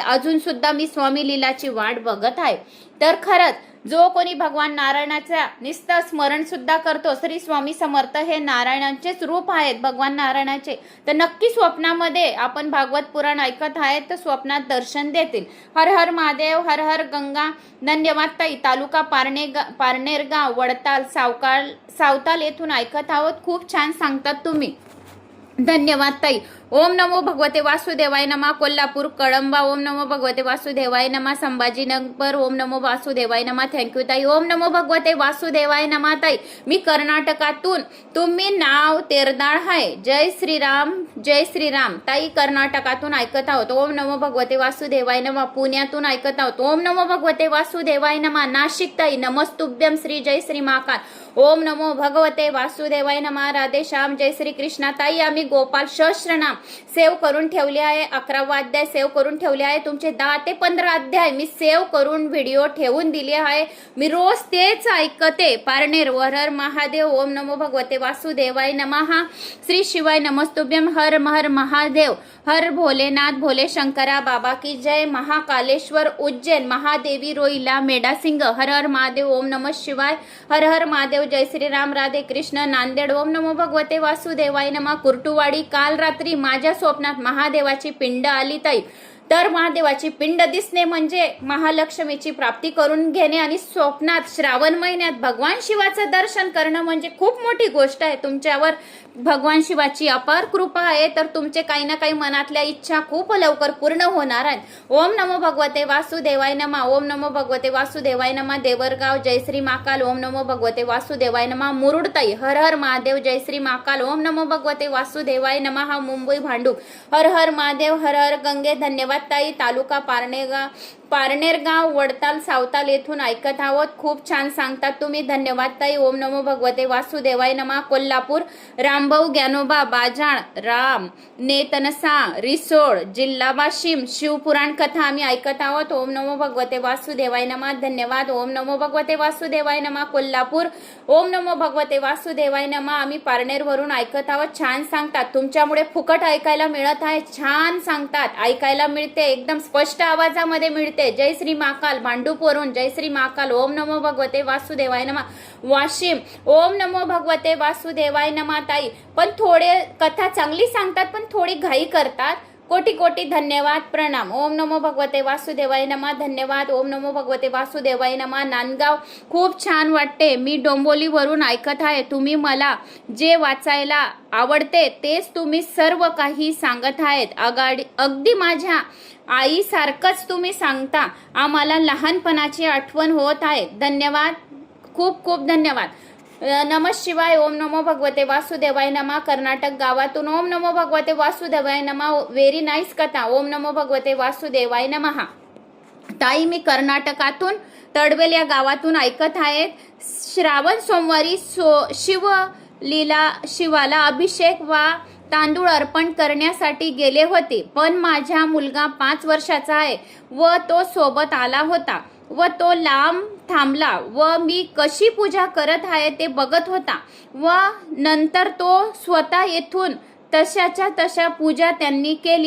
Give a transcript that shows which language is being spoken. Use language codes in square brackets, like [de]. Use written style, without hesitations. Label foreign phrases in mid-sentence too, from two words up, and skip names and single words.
[mr] अजून सुद्धा मी स्वामी लीलाची वाट बघत आहे. तर खरंच जो कोणी भगवान नारायणाचा निस्त स्मरण सुद्धा करतो, श्री स्वामी समर्थ हे नारायणांचेच रूप आहेत भगवान नारायणाचे, तर नक्की स्वप्नामध्ये आपण भागवत पुराण ऐकत आहेत तर स्वप्नात दर्शन देतील. हर हर महादेव. हर हर गंगा. धन्यवाद ताई. तालुका पारनेरगाव वडताल सावताल येथून ऐकत आहोत. खूप छान सांगतात तुम्ही. धन्यवाद ताई. [sa] ओम नमो भगवते वासुदेवाय नमा. [mr] कोल्हापूर कळंबा. [sa] ओम नमो भगवते वासुदेवाय नमा. संभाजीनगर. ओम नमो वासुदेवाय नमा. [mr] थँक्यू ताई. [sa] ओम नमो भगवते वासुदेवाय नमा ताई. [mr] मी कर्नाटकातून. तुम्ही नाव तेरदाळ आहे. जय श्रीराम. जय श्रीराम ताई. कर्नाटकातून ऐकत आहोत. [sa] ओम नमो भगवते वासुदेवाय नमा. [mr] पुण्यातून ऐकत आहोत. [sa] ओम नमो भगवते वासुदेवाय नमा. [mr] नाशिक ताई. [sa] नमस्तुभ्यम श्री जय श्री महाकाल. ओम नमो भगवते वासुदेवाय नमा. [mr] राधे श्याम. जय श्री कृष्णा ताई. आम्ही गोपाल सहस्त्रनाम सेव्ह करून ठेवले आहे. 11वा अध्याय सेव्ह करून ठेवले आहे. तुमचे 10 ते 15 अध्याय मी सेव्ह करून व्हिडिओ ठेवून दिले आहे. मी रोज तेच ऐकते. पारनेर. हर हर महादेव. [sa] ओम नमो भगवते वासुदेवाय नमः. श्री शिवाय नमस्तुभ्यम. [mr] हर हर महादेव. [hi] हर भोलेनाथ भोले शंकरा बाबा की जय. [mr] महाकालेश्वर उज्जैन. महादेवी रोईला मेडासिंग. हर हर महादेव. [sa] ओम नमः शिवाय. [mr] हर हर महादेव. जय श्रीराम. राधे कृष्ण. नांदेड. [sa] ओम नमो भगवते वासुदेवाय नमः. [mr] कुर्टुवाडी. काल रात्री माझ्या स्वप्नात महादेवाची पिंड आली ताई. तर महादेवाची पिंड दिसणे म्हणजे महालक्ष्मीची प्राप्ती करून घेणे आणि स्वप्नात श्रावण महिन्यात भगवान शिवाचं दर्शन करणं म्हणजे खूप मोठी गोष्ट आहे. तुमच्यावर भगवान शिवाची अपार कृपा आहे तर तुमचे काही ना काही मनातल्या इच्छा खूप लवकर पूर्ण होणार आहेत. [sa] ओम नमो भगवते वासुदेवाय नमः. ओम नमो भगवते वासुदेवाय नमः. [mr] देवरगाव. जय श्री महाकाल. [sa] ओम नमो भगवते वासुदेवाय नमः. [mr] मुरुडताई. हर हर महादेव. जय श्री महाकाल. [sa] ओम नमो भगवते वासुदेवाय नमः. [mr] मुंबई भांडूप. हर हर महादेव. हर हर गंगे. धन्यवाद ताई. तालुका पारनेरगाव वडताल सावताल येथून ऐकत आहोत. खूप छान सांगतात तुम्ही. धन्यवाद ताई. [sa] ओम नमो भगवते वासुदेवाय नमः. [mr] कोल्हापूर. रामभाऊ ज्ञानोबा बाजाळ राम नेतनसा रिसोड जिल्हा वाशिम. शिवपुराण कथा आम्ही ऐकत आहोत. [sa] ओम नमो भगवते वासुदेवाय नमः. [mr] धन्यवाद. [sa] ओम नमो भगवते वासुदेवाय नमः. [mr] कोल्हापूर. [sa] ओम नमो भगवते वासुदेवाय नमः. [mr] आम्ही पारनेरवरून ऐकत आहोत. छान सांगतात. तुमच्यामुळे फुकट ऐकायला मिळत आहे. छान सांगतात. ऐकायला मिळते. एकदम स्पष्ट आवाजामध्ये मिळते. जय श्री महाकाल. भांडूपवरून. जय श्री महाकाल. [sa] ओम नमो भगवते वासुदेवाय नमः. [mr] वाशिम. [sa] ओम नमो भगवते वासुदेवाय नमः ताई. [mr] पण थोडे कथा चांगली सांगतात पण थोडी घाई करतात. कोटी कोटी धन्यवाद, प्रणाम. [sa] ओम नमो भगवते वासुदेवाय नमः. [mr] धन्यवाद. [sa] ओम नमो भगवते वासुदेवाय नमः. [mr] नांदगाव खूप छान वाटते. मी डोंबोलीवरून ऐकत आहे. तुम्ही मला जे वाचायला आवडते तेच तुम्ही सर्व काही सांगत आहेत. अगदी माझ्या आईसारखंच तुम्ही सांगता. आम्हाला लहानपणाची आठवण होत आहे. धन्यवाद, खूप खूप धन्यवाद. [sa] नमः शिवाय. ओम नमो भगवते वासुदेवाय नमः. [mr] कर्नाटक गावातून [sa] ओम नमो भगवते वासुदेवाय नमः. [en] very nice [mr] कथा. [sa] ओम नमो भगवते वासुदेवाय नमः. [mr] ताई, मी कर्नाटकातून तडवेल या गावातून ऐकत आहेत. श्रावण सोमवारी शिवाला अभिषेक वा तांदूळ अर्पण करण्यासाठी गेले होते, पण माझा मुलगा 5 वर्षाचा आहे व तो सोबत आला होता व तो लांब थांबला व मी कशी पूजा करत आहे ते बघत होता व नंतर तो स्वतः येथून तशाच्या तशा पूजा त्यांनी केली.